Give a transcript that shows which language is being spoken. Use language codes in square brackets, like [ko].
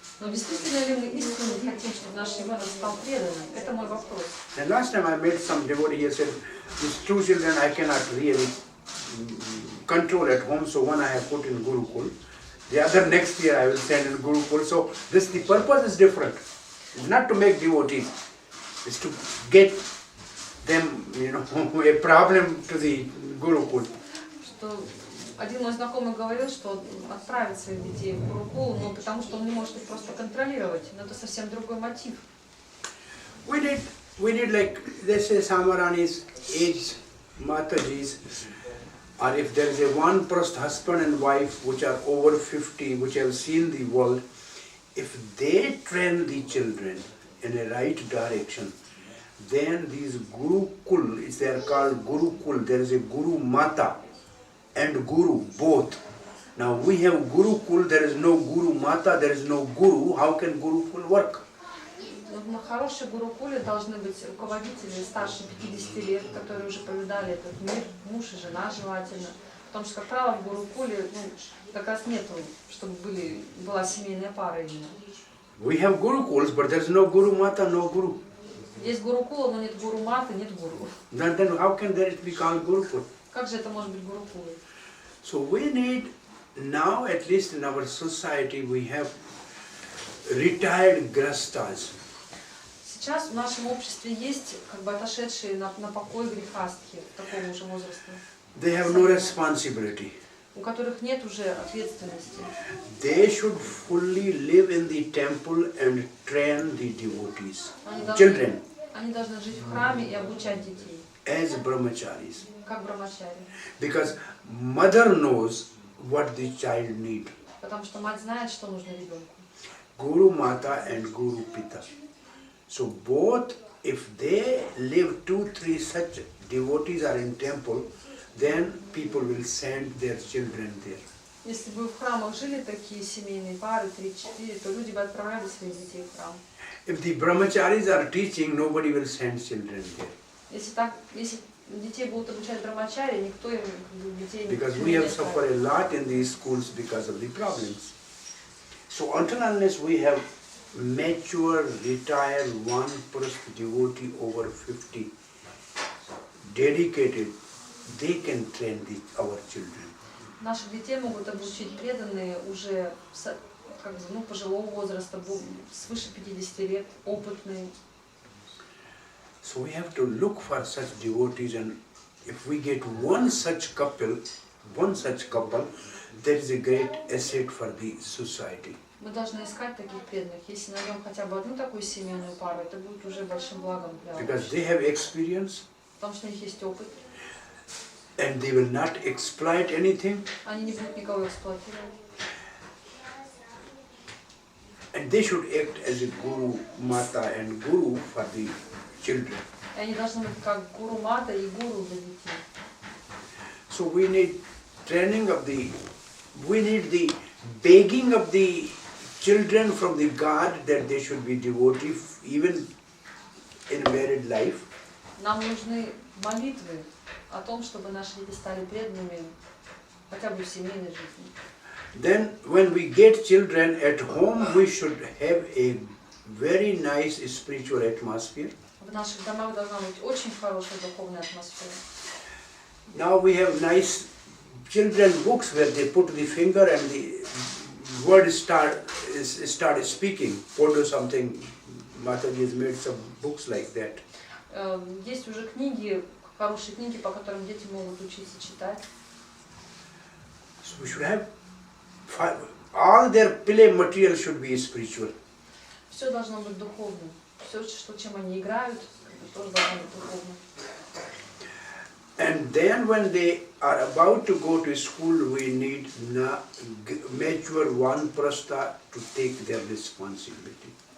[ru] Но действительно ли мы искренне хотим, чтобы наш ребенок стал преданным? Это мой вопрос. [en] And last time I met some devotee, he said, these two children I cannot really control at home, so one I have put in Gurukul. The other next year I will send in Gurukul. So the purpose is different. It's not to make devotees. It's to get them, a problem to the Gurukul. [ru] Что один мой знакомый говорил, что отправит своих детей в Гурукул, но потому что он не может их просто контролировать. Но это совсем другой мотив. [en] We did like, let's say Samarani's age, Mataji's, or if there is a one person, husband and wife, which are over 50, which have seen the world, if they train the children in a right direction, then these Gurukul, they are called Gurukul, there is a Guru Mata and Guru, both. Now we have Gurukul, there is no Guru Mata, there is no Guru, how can Gurukul work? [ru] На хорошей гурукуле должны быть руководители старше 50 лет, которые уже повидали этот мир, муж и жена желательно. Потому что, как правило, в гурукуле как раз нету, чтобы была семейная пара именно. [en] We have Gurukuls, but there is no Guru Mata, no Guru. [ru] Есть гурукула, но нет гуру мата, нет гуру. [en] Then how can that be called Gurukul? [ru] Как же это может быть гурукулой? [en] So we need, now at least in our society, we have retired grastas. [ru] Сейчас в нашем обществе есть отошедшие на покой грехастки такого уже возраста. [en] They have no responsibility. [ru] У которых нет уже ответственности. [en] They should fully live in the temple and train the devotees, children. [ru] Они должны жить в храме и обучать детей. [en] As brahmacharis. [ru] Как брахмачари. [en] Because mother knows what the child needs. [ru] Потому что мать знает, что нужно ребенку. [en] Guru Mata and Guru Pita. So both, if they live 2-3 such devotees are in temple, then people will send their children there. [ru] Если бы в храмах жили такие семейные пары, 3-4, то люди бы отправляли своих детей в храм. [en] If the brahmacharis are teaching, nobody will send children there. [ru] Если детей будут обучать брахмачари, никто им детей не [en] Because we have suffered a lot in these schools because of the problems. So until unless we have mature, retired, one-person devotee over 50, dedicated, they can train our children. [ru] Наших детей могут обучить преданные уже пожилого возраста, свыше 50 лет, опытные. [en] So we have to look for such devotees, and if we get one such couple, that is a great asset for the society. [ru] Мы должны искать таких преданных. Если найдем хотя бы одну такую семейную пару, это будет уже большим благом для [en] Because they have experience. [ru] потому что у них есть опыт. [en] And they will not exploit anything. [ru] Они не будут никого эксплуатировать. [en] And they should act as a guru, mata and guru for the children. [ru] И они должны быть как гуру мата и гуру для детей. [en] So we need training of we need the begging of the children from the God that they should be devotee even in married life. [ru] Нам нужны молитвы о том, чтобы наши дети стали преданными хотя бы в семейной жизни. [en] Then when we get children at home, we should have a very nice spiritual atmosphere. [ru] В наших домах должна быть очень хорошая духовная атмосфера. [en] Now we have nice children books where they put the finger and the word start speaking. Photo something. Mataji has made some books like that. [ru] Есть уже книги, хорошие книги, по которым дети могут учиться читать. [en] So we should have all their play material should be spiritual. [ru] Все должно быть духовным. Все, чем они играют, это тоже должно быть духовным. [en] And then when they are about to go to school, we need mature one prasta to take their responsibility.